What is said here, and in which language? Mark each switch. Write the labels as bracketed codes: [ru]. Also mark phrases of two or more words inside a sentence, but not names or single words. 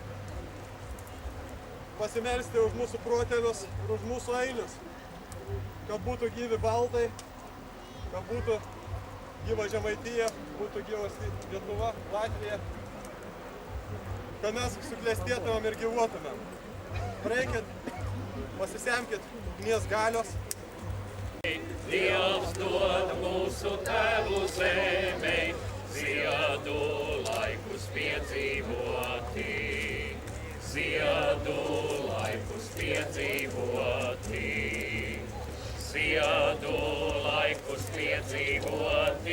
[lt] pasimelsti už mūsų protėvius ir už mūsų einius, kad būtų gyvi baltai, kad būtų gyva Žemaitija, būtų gyvas Lietuva, Latvija, kad mes suklestėtumėm ir gyvuotumėm. Praeikit, pasisemkit ugnies galios. [lv] Dievs dod mūsu tēvu zemei, ziedu laikus piedzīvoti. Ziedu laikus piedzīvoti. Ziedu laikus piedzīvoti.